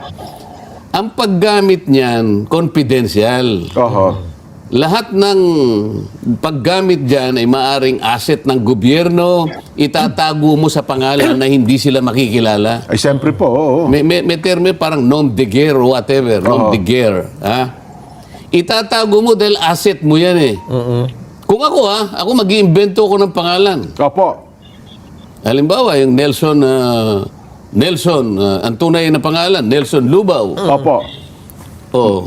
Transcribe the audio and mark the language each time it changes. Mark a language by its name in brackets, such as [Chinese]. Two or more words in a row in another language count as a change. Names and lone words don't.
[Filipino] Ang paggamit niyan, confidential. Oho. Lahat ng paggamit dyan ay maaring asset ng gobyerno, itatago mo sa pangalan na hindi sila makikilala. Ay, siyempre po, oo. May termo parang [French] nom de guerre [English] or whatever, [French] nom de guerre. [Filipino] Itatago mo dahil asset mo yan eh. Kung ako mag-iimbento ko ng pangalan. Opo. Halimbawa, yung Nelson, ang tunay na pangalan, Nelson Lubao. Opo. Oh.